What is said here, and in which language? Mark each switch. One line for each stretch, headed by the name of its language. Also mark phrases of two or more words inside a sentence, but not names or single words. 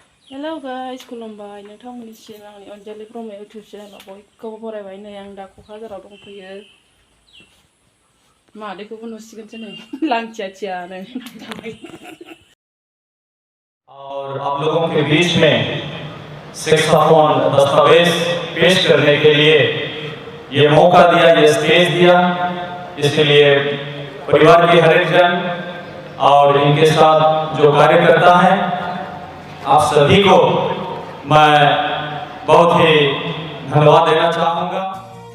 English: Hello guys,
Bodo: खुलुमबाय नोंथांमोननिसिम आंनि अनजालि ब्रह्म इउटिउब चेनेलाव बयखौबो बरायबाय। नै आं दा क'क्राझाराव दंफैयो। मादैखौबो नुसिगोनसो नै लांथिया थियानो।
Hindi: और आप लोगों के बीच में सेक्सोफोन दस्तावेज पेश करने के लिए ये मौका दिया, ये स्टेज दिया, इसके लिए परिवार के हर एक जन और इनके साथ जो कार्यकर्ता हैं, आप सभी को मैं बहुत ही धन्यवाद देना चाहूँगा।